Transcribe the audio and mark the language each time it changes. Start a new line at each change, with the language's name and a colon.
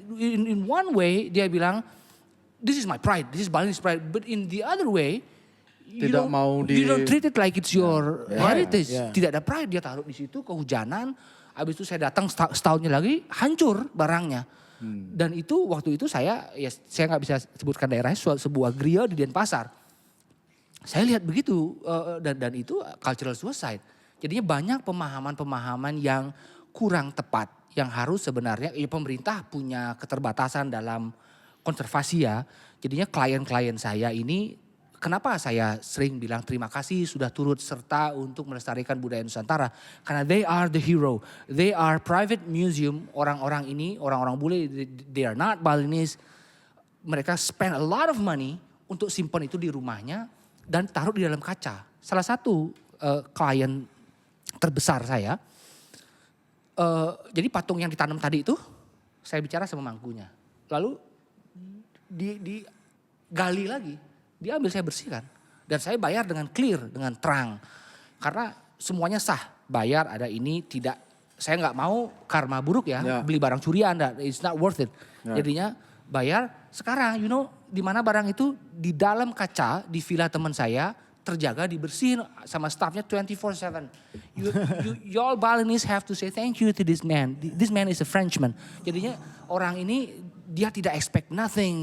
English: In one way
Indonesian: dia bilang
English: this is my pride, this is Balinese pride. But in the other way you don't treat it like it's your heritage.
Indonesian: Tidak ada pride, dia taruh di situ kehujanan. Habis itu saya datang setahunnya lagi hancur barangnya. Dan itu waktu itu saya nggak bisa sebutkan daerahnya, sebuah grill di Denpasar. Saya lihat begitu dan itu
English: cultural suicide.
Indonesian: Jadinya banyak pemahaman-pemahaman yang kurang tepat. Yang harus sebenarnya pemerintah punya keterbatasan dalam konservasi ya. Jadinya klien-klien saya ini, kenapa saya sering bilang terima kasih sudah turut serta untuk melestarikan budaya Nusantara.
English: Karena they are the hero. They are private museum.
Indonesian: Orang-orang ini, orang-orang bule,
English: they are not Balinese.
Indonesian: Mereka
English: spend a lot of money
Indonesian: untuk simpan itu di rumahnya. Dan taruh di dalam kaca. Salah satu klien terbesar saya, jadi patung yang ditanam tadi itu, saya bicara sama mangkunya. Lalu digali lagi, diambil saya bersihkan. Dan saya bayar dengan clear, dengan terang. Karena semuanya sah, bayar ada ini, tidak. Saya nggak mau karma buruk ya, beli barang curian,
English: it's not worth it.
Indonesian: Jadinya bayar, sekarang di mana barang itu di dalam kaca di villa teman saya terjaga, dibersihin sama staffnya 24/7.
English: You all Balinese have to say thank you to this man. This man is a Frenchman.
Indonesian: Jadinya orang ini dia tidak expect nothing.